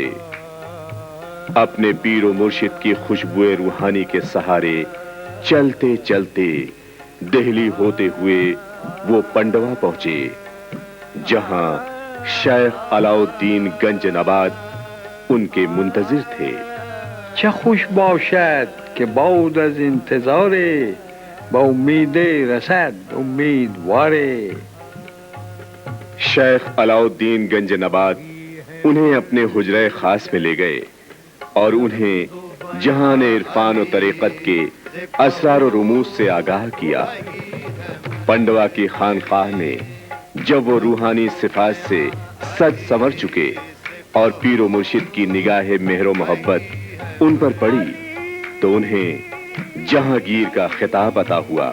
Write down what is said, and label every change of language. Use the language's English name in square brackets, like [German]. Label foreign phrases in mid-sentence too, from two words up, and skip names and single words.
[Urdu] اپنے پیر و مرشد کی خوشبو روحانی کے سہارے چلتے چلتے دہلی ہوتے ہوئے وہ پنڈوا پہنچے، جہاں شیخ علاؤ الدین گنج نبات ان کے منتظر تھے۔ [Persian] چه خوش باشد که بعد از انتظار، با امید رسد امیدواره۔ [Urdu] شیخ علاؤ الدین گنج نبات انہیں اپنے حجرہ خاص میں لے گئے اور انہیں جہان عرفان و طریقت کے اسرار و رموز سے آگاہ کیا۔ پنڈوا کی خانقاہ میں جب وہ روحانی صفات سے سج سنور چکے اور پیر و مرشد کی نگاہ مہر و محبت ان پر پڑی تو انہیں جہانگیر کا خطاب عطا ہوا۔